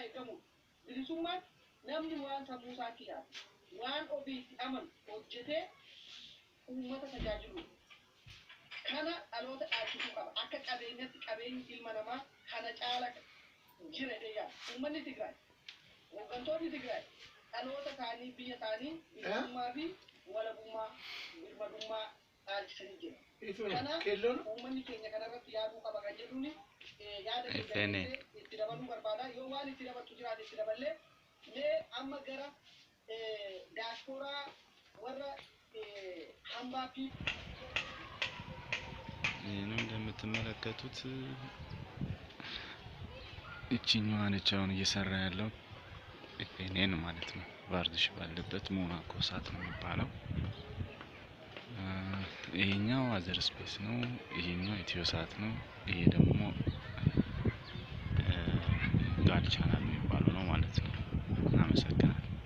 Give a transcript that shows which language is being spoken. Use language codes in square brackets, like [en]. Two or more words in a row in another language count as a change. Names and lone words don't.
[om] eegamu bilisummaan namni waan sammuu isaatti yaadu waan ofiitti amanu hojjetee uummata tajaajilu kana dhaloota dhaabsisuu qaba akka qabeenyatti qabeenyi ilma namaa kana caala jira deeyaa uummanni Tigraay hooggantoonni Tigraay dhaloota isaanii biyya isaanii bilisummaa fi walabummaa birmadummaa dhaabsisanii jira. Kana uummanni keenya kanarratti yaaduu qaba kan jedhuuni yaada keenya itti dabaluu barbaada yoo waan itti dabaltu jiraate itti daballee mee amma gara diaasporaa warra hambaa fi [am] ይህንን እንደምትመለከቱት እቺኛዋን እቻውን እየሰራ ያለው እኔን ማለት ነው ባርድሽ ባለበት ሞናኮ ሳት ነው የሚባለው ይሄኛው አዘር ስፔስ ነው ይሄኛው ኢትዮ ሳት ነው ይሄ ደግሞ ጋድ ቻናል የሚባለው ነው ማለት ነው አመሰግናለሁ